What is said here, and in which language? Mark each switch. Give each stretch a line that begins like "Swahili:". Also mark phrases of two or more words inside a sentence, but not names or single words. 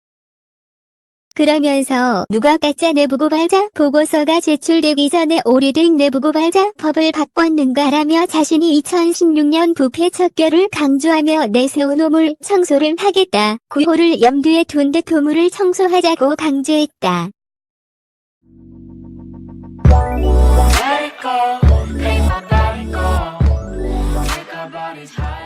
Korean: 그러면서 누가 가짜 내부고발자 보고서가 제출되기 전에 오래된 내부고발자 법을 바꿨는가라며 자신이 2016년 부패 척결을 강조하며 내세운 우물 청소를 하겠다. 구호를 염두에 둔 듯 우물을 청소하자고 강조했다.
English: Let it go, make my body go. Make our bodies